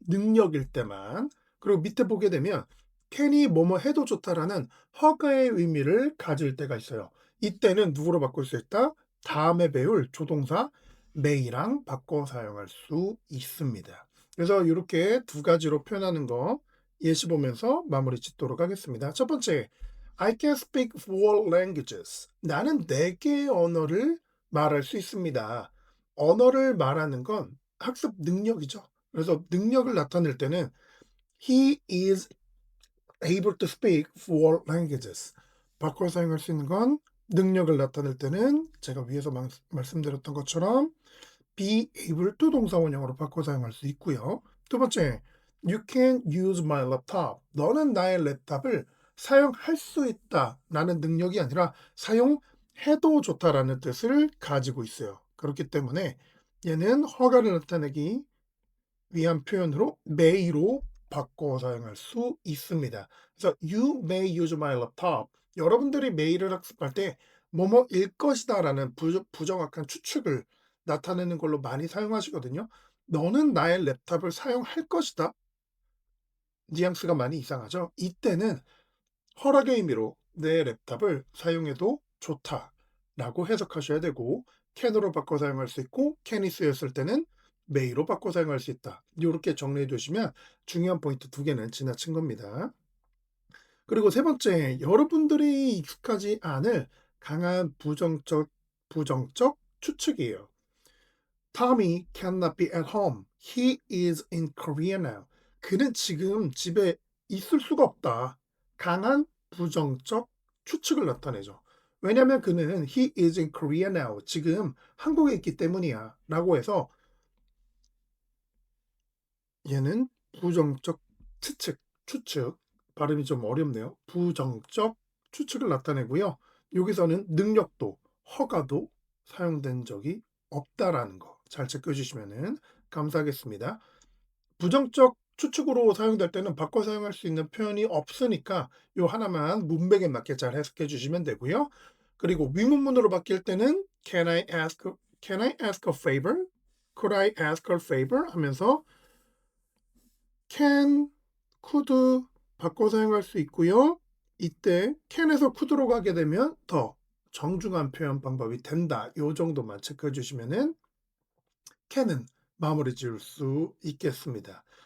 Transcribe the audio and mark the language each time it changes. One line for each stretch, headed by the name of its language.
Korean: 능력일 때만. 그리고 밑에 보게 되면 can이 뭐뭐 해도 좋다라는 허가의 의미를 가질 때가 있어요. 이때는 누구로 바꿀 수 있다? 다음에 배울 조동사 may랑 바꿔 사용할 수 있습니다. 그래서 이렇게 두 가지로 표현하는 거 예시 보면서 마무리 짓도록 하겠습니다. 첫 번째,
English: I can speak four languages.
Korean: 나는 네 개의 언어를 말할 수 있습니다. 언어를 말하는 건 학습 능력이죠. 그래서 능력을 나타낼 때는
English: he is able to speak four languages.
Korean: 바꿔 사용할 수 있는 건 능력을 나타낼 때는 제가 위에서 말씀드렸던 것처럼 be able to 동사 원형으로 바꿔 사용할 수 있고요. 두 번째,
English: you can use my laptop.
Korean: 너는 나의 랩탑을 사용할 수 있다 라는 능력이 아니라 사용해도 좋다라는 뜻을 가지고 있어요. 그렇기 때문에 얘는 허가를 나타내기 위한 표현으로 may로 바꿔 사용할 수 있습니다. 그래서
English: you may use my laptop.
Korean: 여러분들이 may를 학습할 때 뭐뭐일 것이다라는 부정확한 추측을 나타내는 걸로 많이 사용하시거든요. 너는 나의 랩탑을 사용할 것이다. 뉘앙스가 많이 이상하죠. 이때는 허락의 의미로 내 랩탑을 사용해도 좋다라고 해석하셔야 되고 can으로 바꿔 사용할 수 있고 can이 쓰였을 때는 may로 바꿔 사용할 수 있다. 이렇게 정리해 두시면 중요한 포인트 두 개는 지나친 겁니다. 그리고 세 번째, 여러분들이 익숙하지 않을 강한 부정적 추측이에요.
English: Tommy cannot be at home. He is in Korea now.
Korean: 그는 지금 집에 있을 수가 없다. 강한 부정적 추측을 나타내죠. 왜냐하면 그는
English: he is in Korea now.
Korean: 지금 한국에 있기 때문이야. 라고 해서 얘는 부정적 추측. 발음이 좀 어렵네요. 부정적 추측을 나타내고요. 여기서는 능력도, 허가도 사용된 적이 없다라는 거 잘 체크해 주시면 감사하겠습니다. 부정적 추측으로 사용될 때는 바꿔 사용할 수 있는 표현이 없으니까 요 하나만 문맥에 맞게 잘 해석해 주시면 되고요. 그리고 위문문으로 바뀔 때는
English: can I ask a favor? could I ask a favor?
Korean: 하면서 can, could 바꿔 사용할 수 있고요. 이때 can에서 could로 가게 되면 더 정중한 표현 방법이 된다. 요 정도만 체크해 주시면은 can은 마무리 지을 수 있겠습니다.